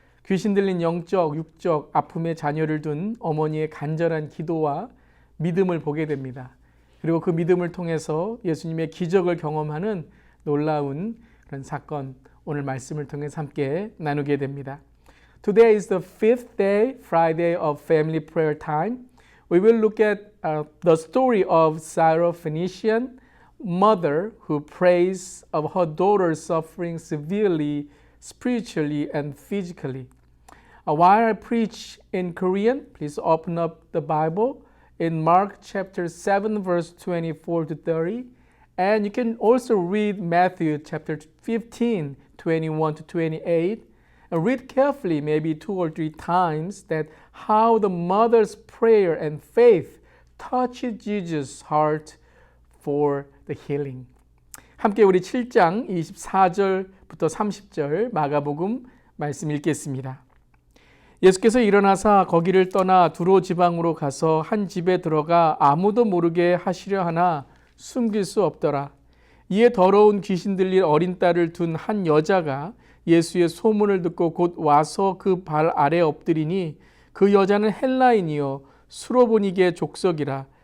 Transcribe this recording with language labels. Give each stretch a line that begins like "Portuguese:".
Korean: 귀신 들린 영적, 육적 아픔의 자녀를 둔 어머니의 간절한 기도와 믿음을 보게 됩니다. 그리고 그 믿음을 통해서 예수님의 기적을 경험하는 놀라운 그런 사건, 오늘 말씀을 통해서 함께 나누게 됩니다.
English: Today is the fifth day, Friday of family prayer time. We will look at the story of Syrophoenician mother who prays of her daughter suffering severely, spiritually and physically. While I preach in Korean, please open up the Bible in Mark chapter 7 verse 24 to 30. And you can also read Matthew chapter 15, 21 to 28. And read carefully, maybe 2 or 3 times, that how the mother's prayer and faith touched Jesus' heart for the healing.
Korean: 함께 우리 7장 24절부터 30절 마가복음 말씀 읽겠습니다. 예수께서 일어나사 거기를 떠나 두로 지방으로 가서 한 집에 들어가 아무도 모르게 하시려 하나 숨길 수 없더라. 이에 더러운 귀신 들린 어린 딸을 둔 한 여자가 예수의 소문을 듣고 곧 와서 그 발 아래 엎드리니 그 여자는 헬라인이요 수로보니게 족속이라.